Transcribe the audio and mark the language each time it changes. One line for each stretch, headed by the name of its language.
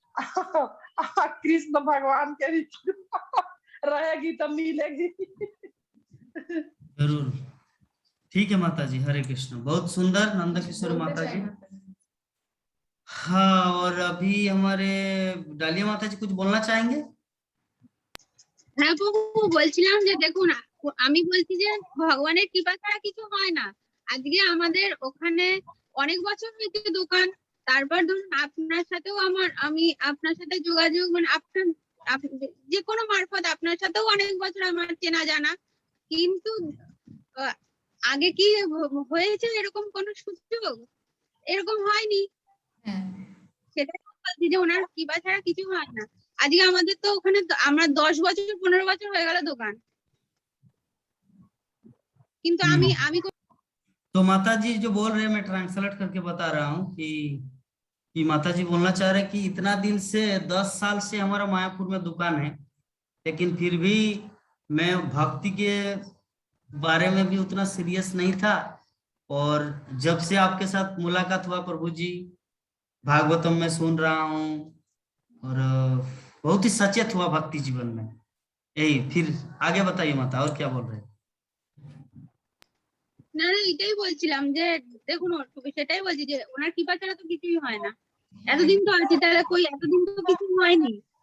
Hindi: कृष्ण भगवान के भी कृपा रहेगी तो मिलेगी। जरूर, ठीक है माता जी, हरे कृष्ण, बहुत सुंदर नंद किशोर माता जी। हाँ, और अभी हमारे डालिया माता जी कुछ बोलना चाहेंगे?
Bangla: হ্যাঁ বাবু বলছিলাম যে দেখুন আমি বলছি যে ভগবানের কৃপা ছাড়া কিছু হয় না। আজকে আমাদের ওখানে অনেক বছর হয়েছে দোকান, তারপর ধরুন আপনার সাথেও আমি আপনার সাথে যোগাযোগ মানে আপনার যে কোনো মারফত আপনার সাথেও অনেক বছর আমার চেনা জানা, কিন্তু আগে কি হয়েছে এরকম কোনো সুযোগ? এরকম হয়নি। সেটাই বলছি যে ওনার কৃপা ছাড়া কিছু হয় না। আজকে আমাদের তো ওখানে আমরা 10 বছর 15 বছর হয়ে গেল দোকান, কিন্তু আমি
Hindi: तो माता जी जो बोल रहे हैं मैं ट्रांसलेट करके बता रहा हूँ कि माता जी बोलना चाह रहे हैं कि इतना दिन से 10 साल से हमारा मायापुर में दुकान है, लेकिन फिर भी मैं भक्ति के बारे में भी उतना सीरियस नहीं था, और जब से आपके साथ मुलाकात हुआ प्रभु जी, भागवतम में सुन रहा हूँ और बहुत ही सचेत हुआ भक्ति जीवन में। यही, फिर आगे बताइए माता, और क्या बोल रहे हैं?
Bangla: না না এটাই বলছিলাম যে দেখুন সেটাই বলছি যে ওনার কৃপা ছাড়া তো কিছুই হয় না। এতদিন তো আছে, তাহলে কই এতদিন তো কিছু হয়নি।